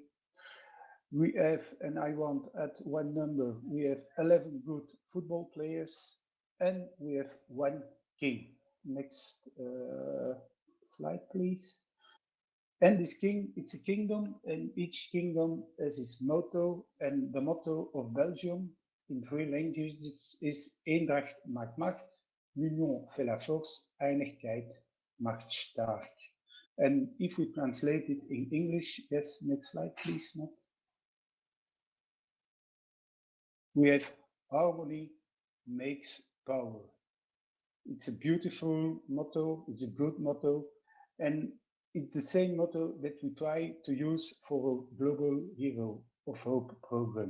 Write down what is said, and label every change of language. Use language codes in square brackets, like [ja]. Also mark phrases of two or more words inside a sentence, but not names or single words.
[en] We have, and I want at one number, we have 11 good football players, and we have 1 king. Next slide, please. And this king, it's a kingdom, and each kingdom has its motto, and the motto of Belgium in 3 languages is [nl] Eendracht maakt macht, [fr] l'union fait la force, [de] Einigkeit macht stark. [en] And if we translate it in English, yes, next slide, please, Matt. We have harmony makes power. It's a beautiful motto, it's a good motto, and it's the same motto that we try to use for a Global Hero of Hope program.